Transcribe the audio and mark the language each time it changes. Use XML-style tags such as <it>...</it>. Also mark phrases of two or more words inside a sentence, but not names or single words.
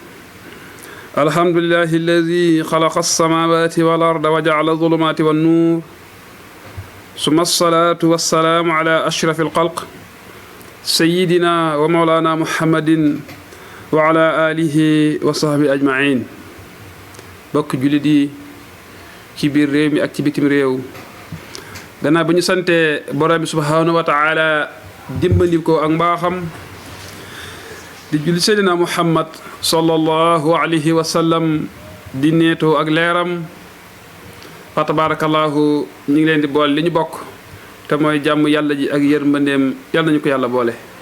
<ar>الحمد لله الذي خلق السماوات والأرض وجعل الظلمات والنور، ثم الصلاة والسلام على أشرف الخلق سيدنا ومولانا محمد وعلى آله وصحبه أجمعين.</ar> <wo>bokk jullit yi ci biir réew mi ak ci bitim réew, gannaaw ba ñu sante borom bi</wo> <ar>سبحانه وتعالى</ar> <wo>dimbali ko ak mbaaxam di julli seydina muhammad</wo> <ar>صلى الله عليه وسلم</ar> <wo>di neetoo ak leeram, fa tabarakallahu ñu ngi leen di boole li ñu bokk te mooy jàmm yàlla ji ak yërmandeem yàlla nañu ko yàlla boole.</wo>